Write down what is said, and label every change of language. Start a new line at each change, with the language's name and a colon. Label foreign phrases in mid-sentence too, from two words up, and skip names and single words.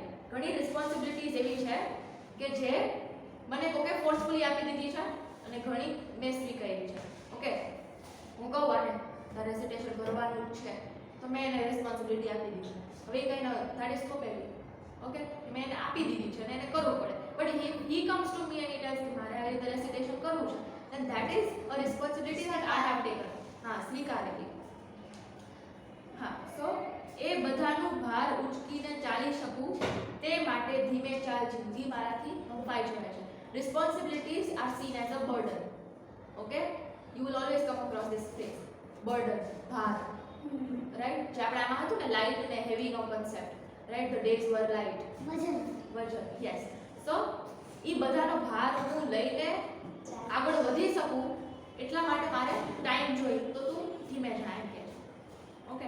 Gujarati: ઘણી રિસ્પોન્સિબિલિટીઝ એવી છે કે જે મને કોકે ફોર્સફુલી આપી દીધી છે અને ઘણી મેં સ્વીકારી છે. ઓકે, હું કહું આને તારે રેસિટેશન ભરવાનું જ છે તો મેં એને રિસ્પોન્સિબિલિટી આપી દીધી. હવે કંઈ ન
English: that is
Gujarati: થોપેલી. ઓકે, મેં એને આપી દીધી છે અને એને કરવું પડે.
English: બટ he comes to me and he tells me
Gujarati: મારે આ રીતે રેસિટેશન કરવું છે,
English: then that is a responsibility that I have taken.
Gujarati: હા, સ્વીકારેલી. હા, સો એ બધાનું ભાર ઉચકીને ચાલી શકું તે માટે ધીમે ચાલ જિંદગી મારાથી હંફાઈ જાય છે.
English: Responsibilities are seen as a burden. Okay, you will always come across this phrase, burden,
Gujarati: ભાર. રાઈટ, જે આપણે આમાં હતું ને લાઇટ ને હેવી નો કન્સેપ્ટ, રાઈટ,
English: the days were light,
Gujarati: વજન, યસ. સો ઈ બધાનો ભાર હું લઈને આગળ વધી શકું એટલા માટે મારે ટાઈમ જોઈએ, તો તું ધીમે જા એમ કે. ઓકે.